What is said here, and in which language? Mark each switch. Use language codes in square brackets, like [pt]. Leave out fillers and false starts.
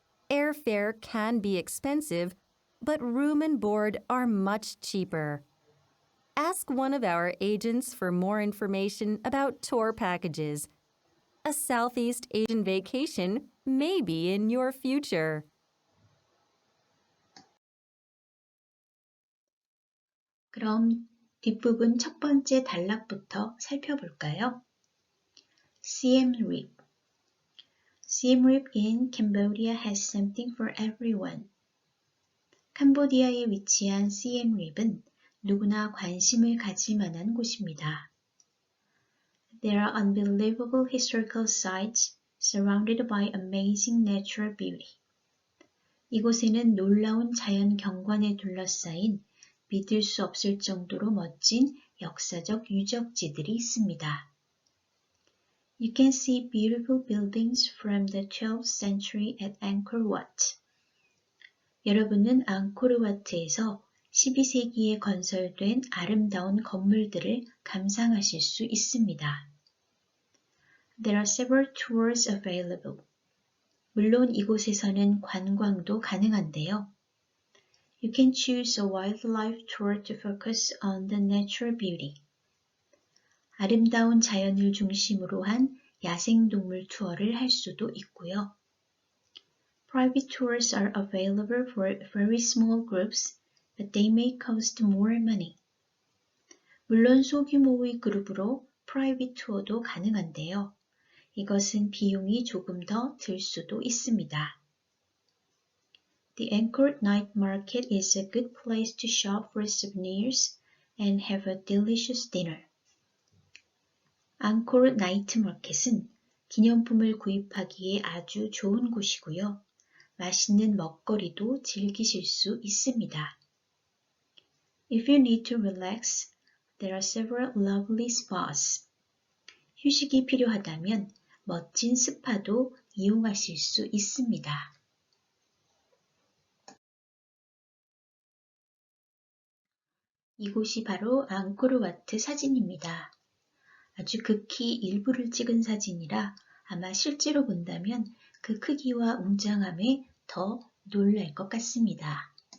[en] Airfare can be expensive, but room and board are much cheaper. Ask one of our agents for more information about tour packages. A Southeast Asian vacation may be in your future. [ko] 그럼 뒷부분 첫 번째 단락부터 살펴볼까요? [en] Siem Reap. Siem Reap in Cambodia has something for everyone. [ko] 캄보디아에 위치한 Siem Reap은 누구나 관심을 가질 만한 곳입니다. [en] There are unbelievable historical sites surrounded by amazing natural beauty. [ko] 이곳에는 놀라운 자연 경관에 둘러싸인 믿을 수 없을 정도로 멋진 역사적 유적지들이 있습니다. [en] You can see beautiful buildings from the 12th century at Angkor Wat. [ko] 여러분은 앙코르와트에서 12세기에 건설된 아름다운 건물들을 감상하실 수 있습니다. [en] There are several tours available. [ko] 물론 이곳에서는 관광도 가능한데요. [en] You can choose a wildlife tour to focus on the natural beauty. [ko] 아름다운 자연을 중심으로 한 야생동물 투어를 할 수도 있고요. [en] Private tours are available for very small groups, but they may cost more money. [ko] 물론 소규모의 그룹으로 프라이빗 투어도 가능한데요. 이것은 비용이 조금 더 들 수도 있습니다. [en] The Angkor Night Market is a good place to shop for souvenirs and have a delicious dinner. [ko] 앙코르 나이트 마켓은 기념품을 구입하기에 아주 좋은 곳이고요. 맛있는 먹거리도 즐기실 수 있습니다. [en] If you need to relax, there are several lovely spas. [ko] 휴식이 필요하다면 멋진 스파도 이용하실 수 있습니다. 이곳이 바로 앙코르와트 사진입니다. 아주 극히 일부를 찍은 사진이라 아마 실제로 본다면 그 크기와 웅장함에 더 놀랄 것 같습니다.